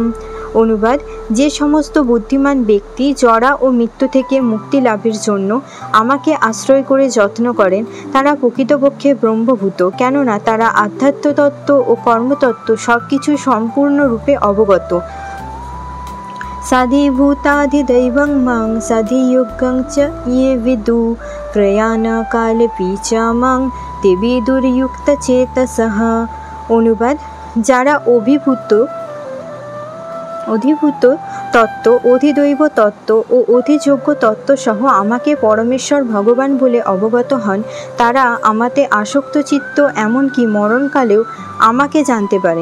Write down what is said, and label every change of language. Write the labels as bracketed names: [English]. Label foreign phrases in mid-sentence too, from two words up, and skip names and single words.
[Bangla] অনুবাদ: যে সমস্ত বুদ্ধিমান ব্যক্তি জরা ও মৃত্যু থেকে মুক্তি লাভের জন্য আমাকে আশ্রয় করে যত্ন করেন, তারা প্রকৃতপক্ষে ব্রহ্মভূত, কেননা তারা আধ্যাত্মতত্ত্ব ও কর্মতত্ত্ব সব কিছু সম্পূর্ণরূপে অবগত। [Sanskrit] সাধিভূতাধিদৈবং মাং সাধিযোগ্যং চ ये विदु প্রয়াণকালেপি চ মাং তে বিদুর্যুক্তচেতসঃ। [Bangla] অনুবাদ: যারা অধিভূত তত্ত্ব, অধিদৈব তত্ত্ব ও অধিযোগ্য তত্ত্ব সহ আমাকে পরমেশ্বর ভগবান বলে অবগত হন, তারা আমাতে আসক্ত চিত্ত, এমনকি মরণকালেও আমাকে জানতে পারেন।